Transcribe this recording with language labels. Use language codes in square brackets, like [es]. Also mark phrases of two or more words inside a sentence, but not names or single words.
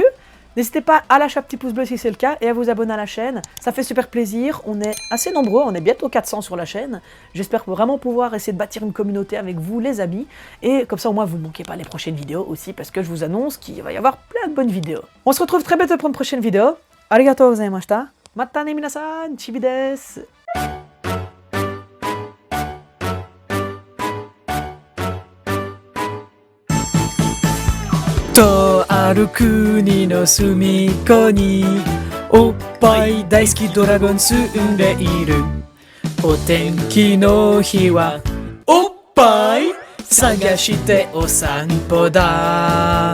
[fr] N'hésitez pas à lâcher un petit pouce bleu si c'est le cas et à vous abonner à la chaîne, ça fait super plaisir, on est assez nombreux, on est bientôt 400 sur la chaîne. J'espère vraiment pouvoir essayer de bâtir une communauté avec vous les amis, et comme ça au moins vous ne manquez pas les prochaines vidéos aussi, parce que je vous annonce qu'il va y avoir plein de bonnes vidéos. On se retrouve très bientôt pour une prochaine vidéo, [ja] ありがとうございました. またね皆さん、ちびです. とある国の隅っこにおっぱい大好きドラゴン住んでいるお天気の日はおっぱい探してお散歩だ。